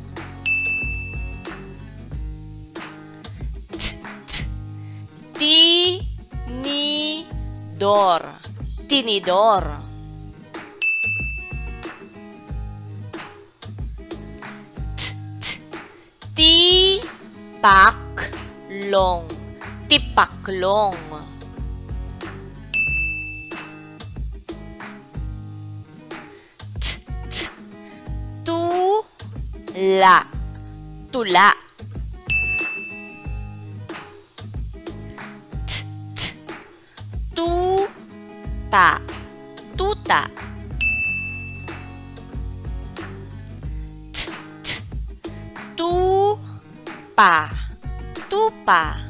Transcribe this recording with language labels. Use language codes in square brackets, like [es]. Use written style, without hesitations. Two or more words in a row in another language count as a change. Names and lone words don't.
[tl] Ti, ni, dor, tinidor. Ti, pak, long, tipaklong. Tu, la, tula. Tuta, tuta. Tupa, tupa.